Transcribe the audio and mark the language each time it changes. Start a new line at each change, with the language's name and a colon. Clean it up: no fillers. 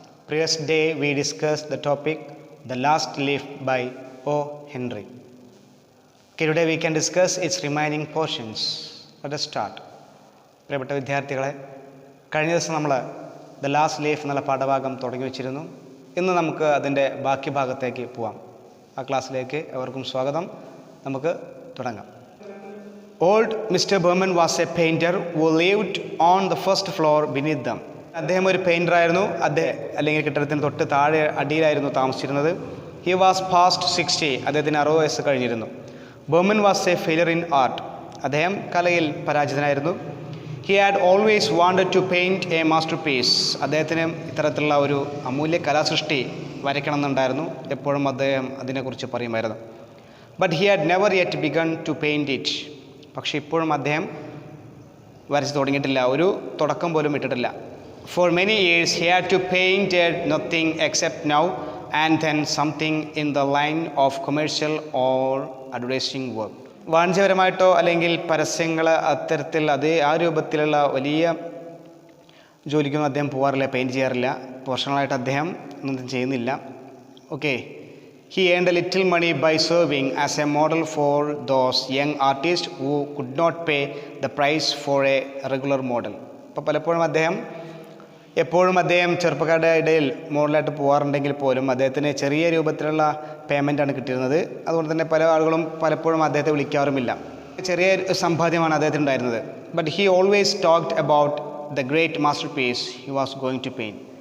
English: Previous day we discussed the topic The Last Leaf by O. Henry. Okay, today we can discuss its remaining portions. Let us start.
Malayalam: പ്രിയപ്പെട്ട വിദ്യാർത്ഥികളെ, കഴിഞ്ഞ ദിവസം നമ്മൾ the last leaf എന്നുള്ള പാഠഭാഗം തുടങ്ങി വെച്ചിരുന്നു. ഇന്ന് നമുക്ക് അതിൻ്റെ ബാക്കി ഭാഗത്തേക്ക് പോവാം. ആ ക്ലാസ്സിലേക്ക് എവർക്കും സ്വാഗതം. നമുക്ക് തുടങ്ങാം.
English: Old Mr. Berman was a painter who lived on the first floor beneath them.
Malayalam: അദ്ദേഹം ഒരു പെയിൻ്ററായിരുന്നു. അല്ലെങ്കിൽ കെട്ടിടത്തിന് തൊട്ട് താഴെ അടിയിലായിരുന്നു താമസിച്ചിരുന്നത്.
English: He was past 60.
Malayalam: അദ്ദേഹത്തിന് 60 വയസ്സ് കഴിഞ്ഞിരുന്നു.
English: Behrman was a failure in art.
Malayalam: അദ്ദേഹം കലയിൽ പരാജിതനായിരുന്നു.
English: He had always wanted to paint a masterpiece.
Malayalam: അദ്ദേഹത്തിന് ഇത്തരത്തിലുള്ള ഒരു അമൂല്യ കലാസൃഷ്ടി വരയ്ക്കണം എന്നുണ്ടായിരുന്നു. എപ്പോഴും അദ്ദേഹം അതിനെക്കുറിച്ച് പറയുമായിരുന്നു.
English: But he had never yet begun to paint it.
Malayalam: പക്ഷേ ഇപ്പോഴും അദ്ദേഹം വരച്ച് തുടങ്ങിയിട്ടില്ല, ഒരു തുടക്കം പോലും ഇട്ടിട്ടില്ല.
English: For many years he had to paint nothing except now and then something in the line of commercial or advertising work.
Malayalam: വാണിജ്യപരമായിട്ടോ അല്ലെങ്കിൽ പരസ്യങ്ങൾ അത്തരത്തിൽ ആ രൂപത്തിലുള്ള വലിയ ജോലിക്കൊന്നും അദ്ദേഹം പോകാറില്ല, പെയിൻറ്റ് ചെയ്യാറില്ല. വർഷങ്ങളായിട്ട് അദ്ദേഹം ഒന്നും ചെയ്യുന്നില്ല.
English: Okay, he earned a little money by serving as a model for those young artists who could not pay the price for a regular model.
Malayalam: അപ്പോൾ പലപ്പോഴും എപ്പോഴും അദ്ദേഹം ചെറുപ്പക്കാരുടെ ഇടയിൽ മോഡലായിട്ട് പോകാറുണ്ടെങ്കിൽ പോലും അദ്ദേഹത്തിന് ചെറിയ രൂപത്തിലുള്ള പേയ്മെൻറ്റാണ് കിട്ടിയിരുന്നത്. അതുകൊണ്ട് തന്നെ പല ആളുകളും പലപ്പോഴും അദ്ദേഹത്തെ വിളിക്കാറുമില്ല. ചെറിയ സമ്പാദ്യമാണ് അദ്ദേഹത്തിന് ഉണ്ടായിരുന്നത്.
English: But he always talked about the great masterpiece he was going to paint.